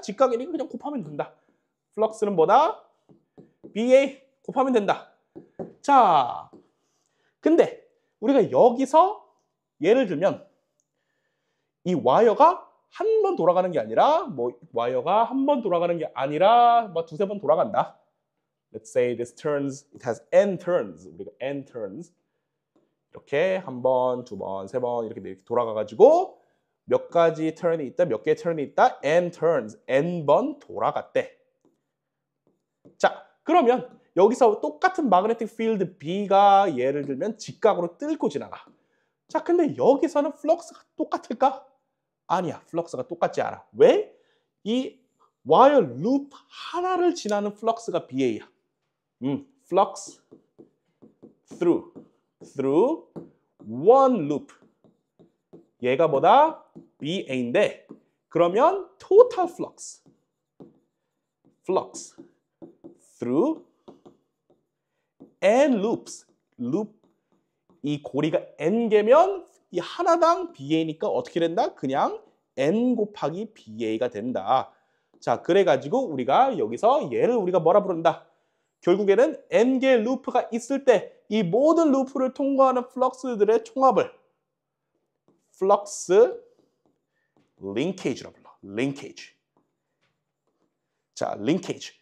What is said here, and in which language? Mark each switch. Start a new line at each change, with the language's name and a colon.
Korean: 직각이니까 그냥 곱하면 된다. 플럭스는 뭐다? BA 곱하면 된다. 자, 근데 우리가 여기서 예를 들면 이 와이어가 한 번 돌아가는 게 아니라 뭐 와이어가 한 번 돌아가는 게 아니라 뭐 두세 번 돌아간다.
English: Let's say this turns, it has n turns.
Korean: 우리가 n turns. 이렇게 한 번, 두 번, 세 번 이렇게 돌아가가지고 몇 가지 turn이 있다, 몇 개의 turn이 있다, n turns, n 번 돌아갔대. 자, 그러면 여기서 똑같은 magnetic field B가 예를 들면 직각으로 뚫고 지나가. 자, 근데 여기서는 플럭스가 똑같을까? 아니야, 플럭스가 똑같지 않아. 왜? 이 와이어 루프 하나를 지나는 플럭스가 BA야.
English: flux through one loop.
Korean: 얘가 뭐다? BA인데 그러면
English: total flux through n loops.
Korean: 이 고리가 n 개면 이 하나당 BA니까 어떻게 된다? 그냥 n 곱하기 BA가 된다. 자, 그래가지고 우리가 여기서 얘를 우리가 뭐라 부른다? 결국에는 n개의 루프가 있을 때 이 모든 루프를 통과하는 플럭스들의 총합을 플럭스 링케이지라고 불러. 링케이지. 자, 링케이지.